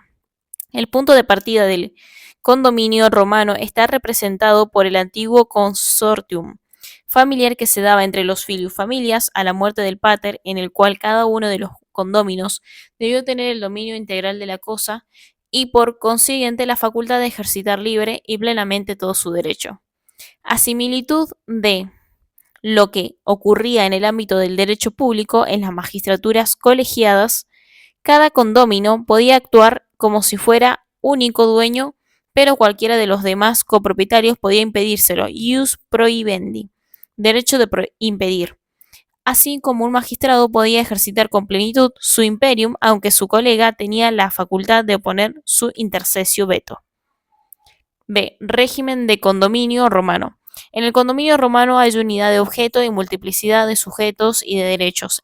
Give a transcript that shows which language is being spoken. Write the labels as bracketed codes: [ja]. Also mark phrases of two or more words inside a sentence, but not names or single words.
[es] El punto de partida del condominio romano está representado por el antiguo consortium familiar que se daba entre los [la] filius familias [es] a la muerte del pater, en el cual cada uno de los condóminos debió tener el dominio integral de la cosa y por consiguiente la facultad de ejercitar libre y plenamente todo su derecho. A similitud de lo que ocurría en el ámbito del derecho público en las magistraturas colegiadas, cada condómino podía actuar como si fuera único dueño, pero cualquiera de los demás copropietarios podía impedírselo, [la] ius prohibendi, [es] derecho de impedir. Así como un magistrado podía ejercitar con plenitud su imperium, aunque su colega tenía la facultad de oponer su intercesio veto. B. Régimen de condominio romano. En el condominio romano hay unidad de objeto y multiplicidad de sujetos y de derechos.